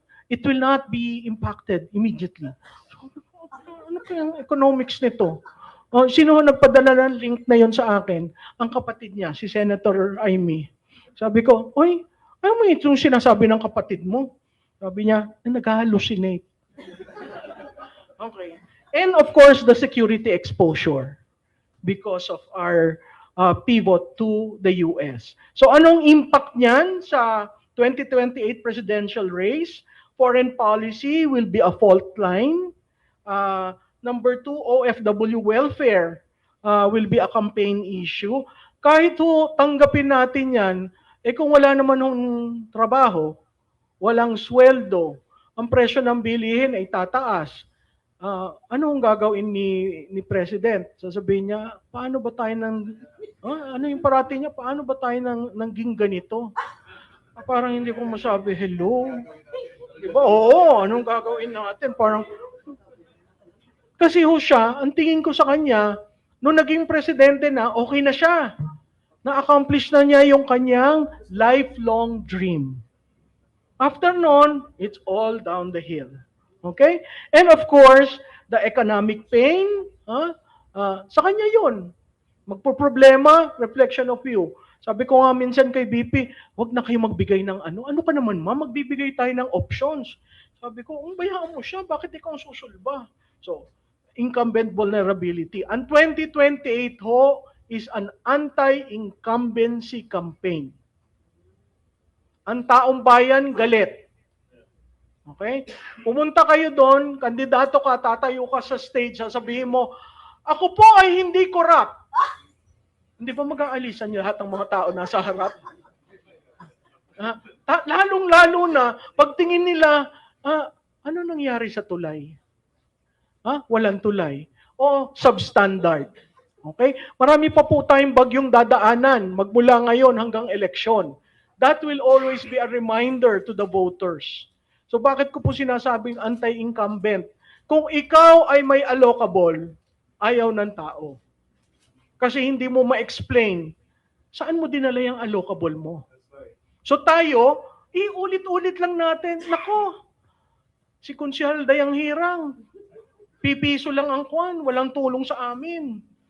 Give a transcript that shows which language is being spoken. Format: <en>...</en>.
<en>It will not be impacted immediately.</en> <tl>Ano kaya ang economics nito? Sino nagpadala ng link na yon sa akin? Ang kapatid niya, si Senator Amy. Sabi ko, oy, ano mo itong sinasabi ng kapatid mo? Sabi niya, nag-hallucinate. Okay.</tl> <en>And of course, the security exposure because of our pivot to the US.</en> <tl>So anong impact niyan sa 2028 presidential race?</tl> <en>Foreign policy will be a fault line. Number 2, OFW welfare will be a campaign issue.</en> <tl>Kahit ho, tanggapin natin yan, kung wala naman ng trabaho, walang sweldo, ang presyo ng bilihin ay tataas. Ano ang gagawin ni President? Sasabihin niya, paano ba tayo ano yung parati niya, paano ba tayo naging ganito? Parang hindi ko masabi, hello? Diba? Oo, anong gagawin natin? Parang, kasi ho siya, ang tingin ko sa kanya, nung naging presidente na, okay na siya. Na-accomplish na niya yung kanyang lifelong dream.</tl> <en>After noon, it's all down the hill. Okay? And of course, the economic pain,</en> <tl>sa kanya yun.</tl> <en>Magpo-problema, reflection of you.</en> <tl>Sabi ko nga minsan kay BP, huwag na kayo magbigay ng ano. Ano ka naman ma? Magbibigay tayo ng options. Sabi ko, bayaan mo siya, bakit ikaw ang susulba?</tl> <en>So, incumbent vulnerability.</en> <tl>Ang 2028 ho</tl> <en>is an anti-incumbency campaign.</en> <tl>Ang taong bayan, galit. Okay? Pumunta kayo doon, kandidato ka, tatayo ka sa stage, sasabihin mo, ako po ay hindi corrupt. Hindi ba mag-aalisan niyo lahat ng mga tao nasa harap? Lalong-lalo na, pagtingin nila, ano nangyari sa tulay? Walang tulay. O substandard. Okay? Marami pa po tayong bagyong dadaanan magmula ngayon hanggang eleksyon.</tl> <en>That will always be a reminder to the voters.</en> <tl>So bakit ko po sinasabing anti-incumbent? Kung ikaw ay may allocable, ayaw ng tao. Kasi hindi mo ma-explain, saan mo dinala yung allocable mo? So tayo, iulit-ulit lang natin, nako, si Konsyal Dayang Hirang, pipiso lang ang kwan, walang tulong sa amin.</tl>